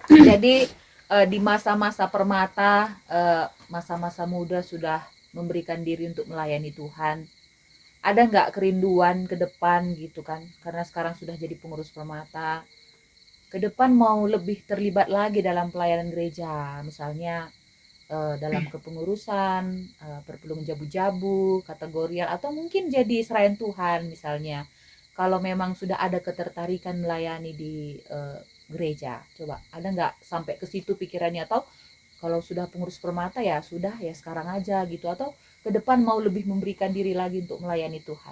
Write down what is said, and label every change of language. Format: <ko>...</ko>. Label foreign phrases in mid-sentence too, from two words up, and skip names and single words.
<id>Jadi di masa-masa Permata, masa-masa muda sudah memberikan diri untuk melayani Tuhan. Ada nggak kerinduan ke depan gitu kan? Karena sekarang sudah jadi pengurus Permata. Ke depan mau lebih terlibat lagi dalam pelayanan gereja, misalnya dalam kepengurusan,</id> <btx>perpelung jabu-jabu, kategorial,</btx> <id>atau mungkin jadi serayan Tuhan misalnya. Kalau memang sudah ada ketertarikan melayani di gereja, coba ada nggak sampai ke situ pikirannya? Atau kalau sudah pengurus Permata ya sudah ya sekarang aja gitu, atau ke depan mau lebih memberikan diri lagi untuk melayani Tuhan?</id>